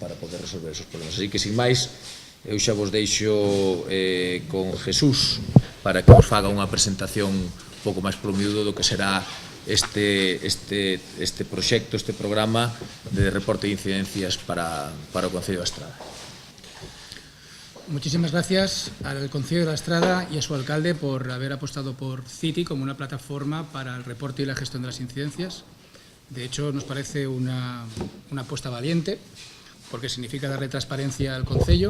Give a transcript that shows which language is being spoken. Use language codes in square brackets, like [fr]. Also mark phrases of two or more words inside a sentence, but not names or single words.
[es] Para poder resolver esos problemas. [gl] Así que, sin máis, eu xa vos deixo con Jesús para que vos faga unha presentación un pouco máis promiúdo do que será este proxecto, este programa de reporte de incidencias para o Concello da Estrada. [es] Muchísimas gracias al Concello de la Estrada y a su alcalde por haber apostado por City como una plataforma para el reporte y la gestión de las incidencias. De hecho, nos parece una apuesta valiente, porque significa darle transparencia al Concello.